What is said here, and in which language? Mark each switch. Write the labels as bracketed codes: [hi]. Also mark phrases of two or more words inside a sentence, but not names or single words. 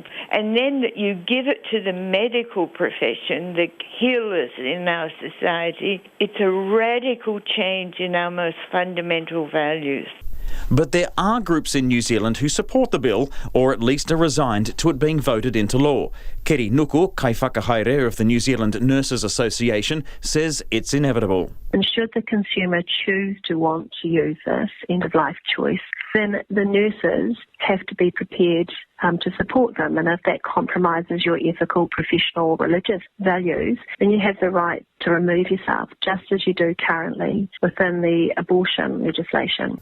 [en] And then that you give it to the medical profession, the healers in our society, it's a radical change in our most fundamental values. But there are groups in New Zealand who support the bill, or at least are resigned to it being voted into law. Keri Nuku, [mi] kai whakahaere [en] of the New Zealand Nurses Association, says it's inevitable. And should the consumer choose to want to use this end-of-life choice, then the nurses have to be prepared to support them. And if that compromises your ethical, professional, religious values, then you have the right to remove yourself, just as you do currently within the abortion legislation.